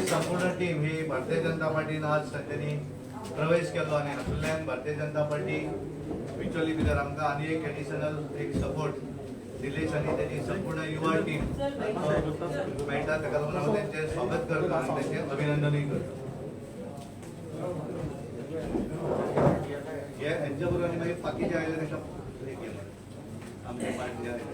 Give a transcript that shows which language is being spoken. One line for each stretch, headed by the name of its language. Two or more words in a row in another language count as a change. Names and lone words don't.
Konkani: संपूर्ण टीम ही भारतीय जनता पार्टीनं आज त्यांनी प्रवेश केलो आणि हातूंतल्यान भारतीय जनता पार्टी विचोली भितर आमकां आनी एक एडिशनल एक सपोर्ट निलेश आणि त्याची संपूर्ण युवा टीम मेळटा ताका लागून हांव तेंचें स्वागत करता आनी तेंचें अभिनंदनूय करता. हे हेंच्या बरोबर आनी मागीर बाकीचे आयले ताका आमच्या पार्टी